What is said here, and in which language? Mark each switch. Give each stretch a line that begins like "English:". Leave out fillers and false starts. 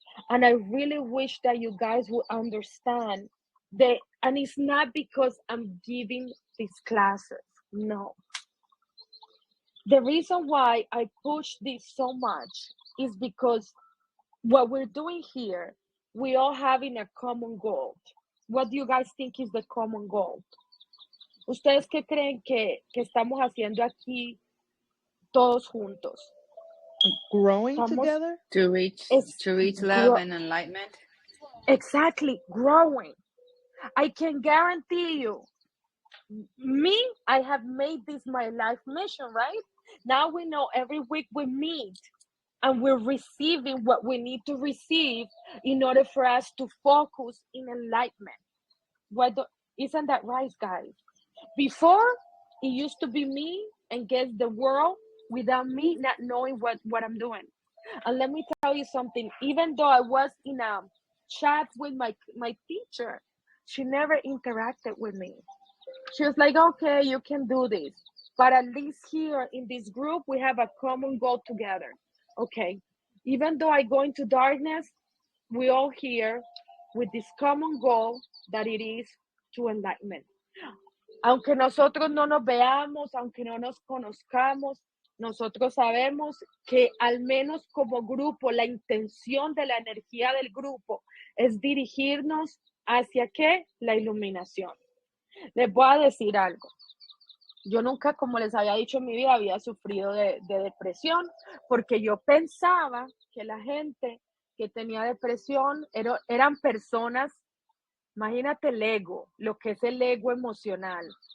English: And I really wish that you guys would understand that, and it's not because I'm giving these classes, no. The reason why I push this so much is because what we're doing here, we all having a common goal. What do you guys think is the common goal?
Spanish: ¿Ustedes qué creen que estamos haciendo aquí todos juntos?
English: Growing together? To reach love and enlightenment? Exactly, growing. I can guarantee you, I have made this my life mission, right? Now we know every week we meet and we're receiving what we need to receive in order for us to focus in enlightenment. Isn't that right, guys? Before, it used to be me against the world without me not knowing what I'm doing. And let me tell you something, even though I was in a chat with my teacher, she never interacted with me. She was like, okay, you can do this. But at least here in this group, we have a common goal together. Okay, even though I go into darkness, we all here with this common goal that it is to enlightenment.
Spanish: Aunque nosotros no nos veamos, aunque no nos conozcamos, nosotros sabemos que al menos como grupo, la intención de la energía del grupo es dirigirnos hacia ¿qué? La iluminación. Les voy a decir algo. Yo nunca, como les había dicho en mi vida, había sufrido de depresión, porque yo pensaba que la gente que tenía depresión eran personas, imagínate el ego, lo que es el ego emocional.